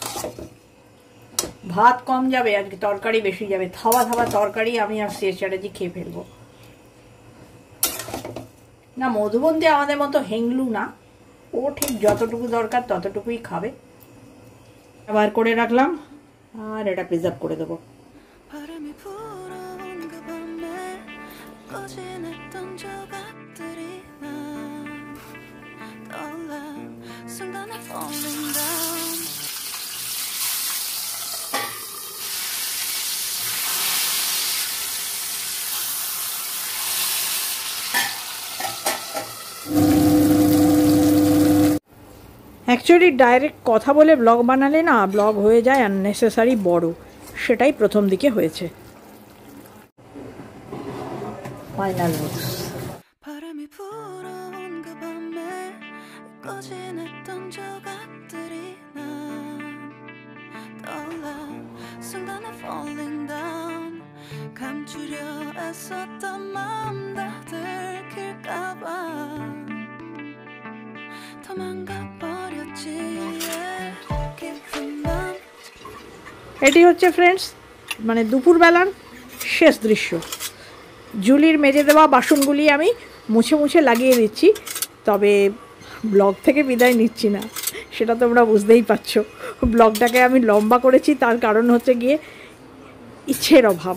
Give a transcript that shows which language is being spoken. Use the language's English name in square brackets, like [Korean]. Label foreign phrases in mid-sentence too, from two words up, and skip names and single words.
[Bangla] ভাত কম যাবে আজকে, তরকারি বেশি যাবে। থাবা থাবা তরকারি আমি আর সে চ্যাটার্জি খেয়ে ফেলবো না। মধুবন্তী আমাদের মতো হেংলু না, ও ঠিক যতটুকু দরকার ততটুকুই খাবে। বার করে রাখলাম আর এটা প্রিজার্ভ করে দেবো। [Korean] 바람이 불어온 그 밤에 꺼진했던 조각들이 난 떠올라 순간에 [English] falling down actually direct [Bangla] কথা বলে ব্লগ বানালে না, ব্লগ হয়ে যায় আননেসেসারি বড়, সেটাই প্রথম দিকে হয়েছে। [English] final looks. [Korean] 바람이 불어온 그 밤에 꺼진했던 조각들이 난 떠올라 순간에 [English] falling down [Korean] 감추려 애썼던 마음 다 들킬까봐 도망가 버렸지 깊은 밤 [Bangla] এটি হচ্ছে ফ্রেন্ডস মানে দুপুরবেলার শেষ দৃশ্য। জুলির মেজে দেওয়া বাসনগুলি আমি মুছে মুছে লাগিয়ে দিচ্ছি, তবে ব্লগ থেকে বিদায় নিচ্ছি না, সেটা তোমরা বুঝতেই পারছো। ব্লগটাকে আমি লম্বা করেছি, তার কারণ হচ্ছে গিয়ে ইচ্ছের অভাব।